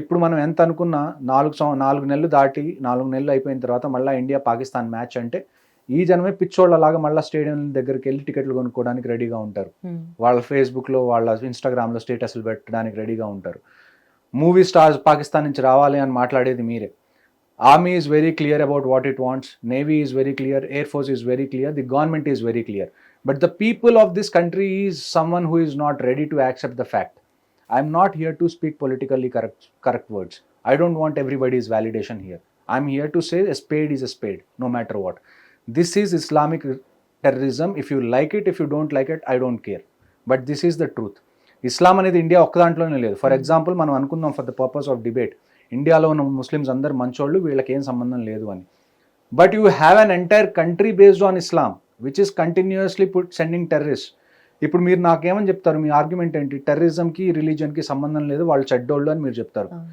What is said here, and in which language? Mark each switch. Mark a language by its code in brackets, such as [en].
[te] ఇప్పుడు మనం ఎంత అనుకున్నా 4 నెలలు దాటి 4 నెలలు అయిపోయిన తర్వాత మళ్ళీ ఇండియా పాకిస్తాన్ మ్యాచ్ అంటే, ఈ జనమే పిచ్చోళ్ళలాగా మళ్ళీ స్టేడియం దగ్గరికి వెళ్ళి టికెట్లు కొనుక్కోవడానికి రెడీగా ఉంటారు. వాళ్ళ ఫేస్బుక్లో, వాళ్ళ ఇన్స్టాగ్రామ్లో స్టేటస్లు పెట్టడానికి రెడీగా ఉంటారు. మూవీ స్టార్స్ పాకిస్తాన్ నుంచి రావాలి అని మాట్లాడేది మీరే. [en] Army is very clear about what it wants. Navy is very clear. Air Force is very clear. The government is very clear. But the people of this country is someone who is not ready to accept the fact. I'm not here to speak politically correct words. I don't want everybody's validation here. I'm here to say a spade is a spade, no matter what. This is Islamic terrorism. If you like it, if you don't like it, I don't care. But this is the truth. [te] ఇస్లాం అనేది India ఒక్క దాంట్లోనే లేదు. [en] for example [te] మనం అనుకుందాం, [en] for the purpose of debate, [te] ఇండియాలో ఉన్న Muslims అందరు మంచోళ్ళు, వీళ్ళకి ఏం సంబంధం లేదు అని. [en] But you have an entire country based on Islam which is continuously sending terrorist. [te] ఇప్పుడు మీరు నాకేమని చెప్తారు? మీ ఆర్గ్యుమెంట్ ఏంటి? టెర్రరిజంకి రిలీజన్కి సంబంధం లేదు, వాళ్ళు చెడ్డోళ్ళు అని మీరు చెప్తారు.